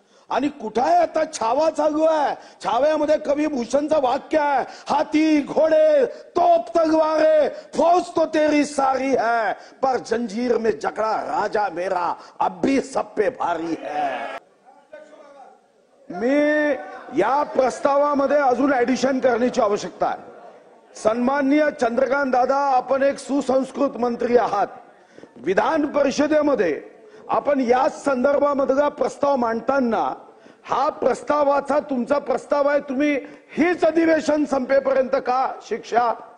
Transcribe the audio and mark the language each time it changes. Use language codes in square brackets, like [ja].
[mr] आणि कुठे आहे आता छावा चालू आहे। छाव्यामध्ये कवी भूषणचं वाक्य आहे, [hi] हाथी घोड़े तोप तलवारें फौज तो तेरी सारी है, पर जंजीर में जकड़ा राजा मेरा अब भी सब पे भारी है। [mr] मी या प्रस्तावामध्ये अजून ऍडिशन करण्याची आवश्यकता आहे। सन्माननीय चंद्रकांत दादा, आपण एक सुसंस्कृत मंत्री आहात। विधान परिषदेमध्ये आपण या संदर्भामधला प्रस्ताव मांडताना हा प्रस्तावाचा तुमचा प्रस्ताव आहे, तुम्ही हीच अधिवेशन संपेपर्यंत का शिक्षा?